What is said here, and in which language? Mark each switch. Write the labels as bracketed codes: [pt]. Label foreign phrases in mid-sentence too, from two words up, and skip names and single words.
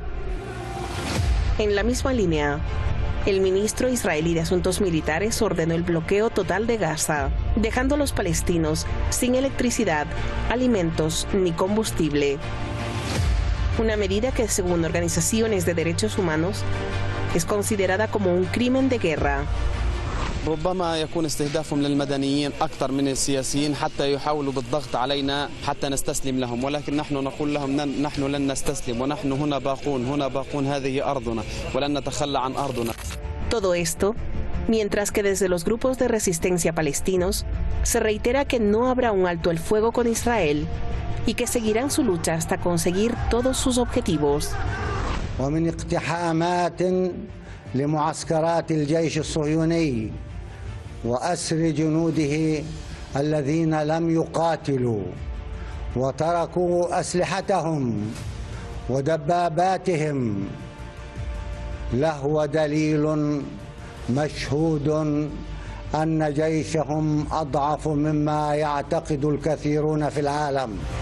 [es] En la misma línea, el ministro israelí de Asuntos Militares ordenó el bloqueo total de Gaza, dejando a los palestinos sin electricidad, alimentos ni combustible. Una medida que, según organizaciones de derechos humanos, es considerada como un crimen de guerra. [ar] ربما يكون استهدافهم للمدنيين أكثر من السياسيين حتى يحاولوا بالضغط علينا حتى نستسلم لهم ولكن نحن نقول لهم نحن لن نستسلم ونحن هنا باقون هذه أرضنا ولن نتخلى عن أرضنا. [es] Todo esto, mientras que desde los grupos de resistencia palestinos se reitera que no habrá un alto el fuego con Israel y que seguirán su lucha hasta conseguir todos sus objetivos. [ar] ومن اقتحامات لمعسكرات الجيش الصهيوني وأسر جنوده الذين لم يقاتلوا وتركوا أسلحتهم ودباباتهم لهو دليل مشهود أن جيشهم أضعف مما يعتقد الكثيرون في العالم.